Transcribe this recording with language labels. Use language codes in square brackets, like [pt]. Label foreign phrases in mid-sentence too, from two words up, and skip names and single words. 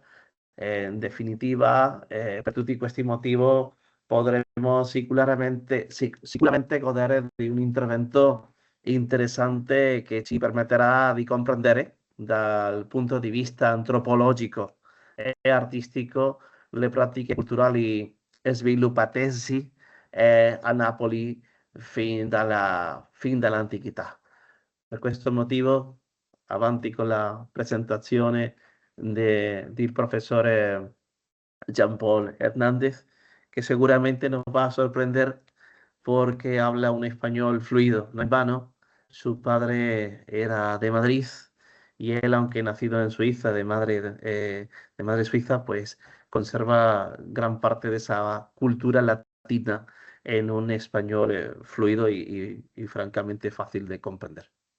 [it] In definitiva, per tutti questi motivi potremo sicuramente godere di un intervento interessante che ci permetterà di comprendere dal punto di vista antropologico e artistico le pratiche culturali sviluppatesi a Napoli fin dall'antichità. Per questo motivo, avanti con la presentazione del [es] profesor Jean-Paul Hernández, que seguramente nos va a sorprender porque habla un español fluido, no es vano. Su padre era de Madrid y él, aunque nacido en Suiza, de madre suiza, pues conserva gran parte de esa cultura latina en un español fluido y francamente fácil de comprender.